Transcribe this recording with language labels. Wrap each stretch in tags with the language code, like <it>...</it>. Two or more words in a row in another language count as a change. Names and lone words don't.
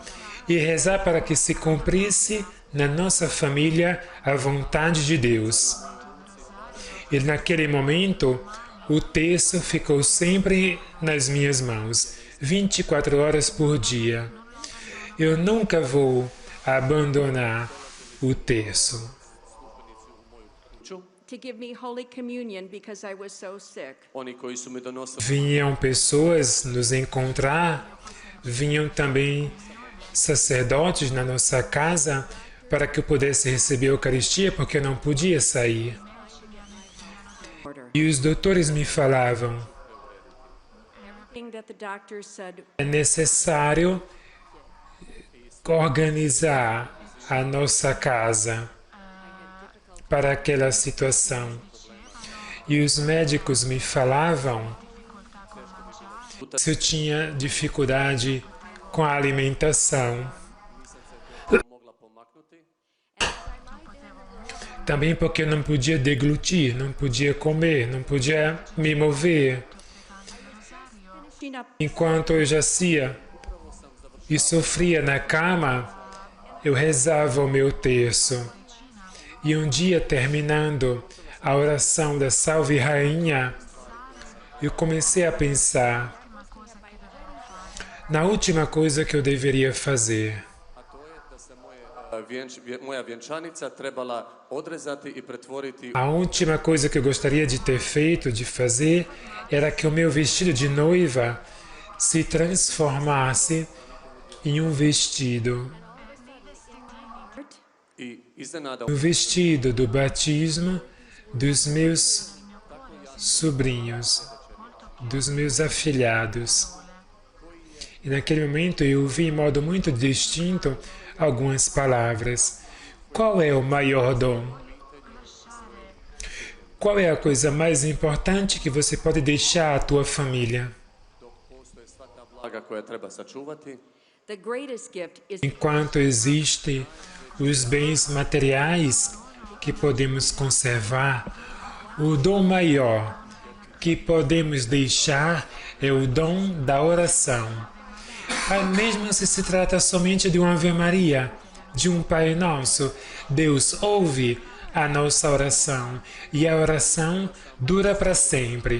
<pt>E rezar para que se cumprisse na nossa família a vontade de Deus. E naquele momento, o texto ficou sempre nas minhas mãos, 24 horas por dia. Eu nunca vou abandonar o texto.</pt> <hr>kuću.</hr> <en>To give me Holy Communion because I was so sick.</en> <hr>Oni koji su mi donosili</hr> <pt>Vinham pessoas nos encontrar, vinham também sacerdotes na nossa casa para que eu pudesse receber a Eucaristia, porque eu não podia sair. Order. E os doutores me falavam,</pt> <en>Everything that the doctor said</en> <pt>é necessário organizar a nossa casa para aquela situação. E os médicos me falavam se eu tinha dificuldade com a alimentação.</pt> <hr>mogla pomaknuti.</hr> <pt>Também porque eu não podia deglutir, não podia comer, não podia me mover.</pt> <en>finishing up</en> <pt>Enquanto eu jazia e sofria na cama, eu rezava o meu terço. E um dia, terminando a oração da Salve Rainha, eu comecei a pensar na última coisa que eu deveria fazer.</pt> <hr>A to je da se moja vjenčanica trebala odrezati i pretvoriti</hr> <pt>A última coisa que eu gostaria de ter feito, de fazer, era que o meu vestido de noiva se transformasse em um vestido.</pt> <hr>i iznenada</hr> <pt>O vestido do batismo dos meus sobrinhos, dos meus afilhados. E naquele momento eu ouvi em modo muito distinto algumas palavras. Qual é o maior dom? Qual é a coisa mais importante que você pode deixar à tua família?</pt> <hr>postoje sva ta blaga koja treba sačuvati.</hr> <en>the greatest gift is</en> <pt>Enquanto existem os bens materiais que podemos conservar, o dom maior que podemos deixar é o dom da oração. Mesmo se trata somente de uma Ave Maria, de um Pai Nosso, Deus ouve a nossa oração e a oração dura para sempre.</pt>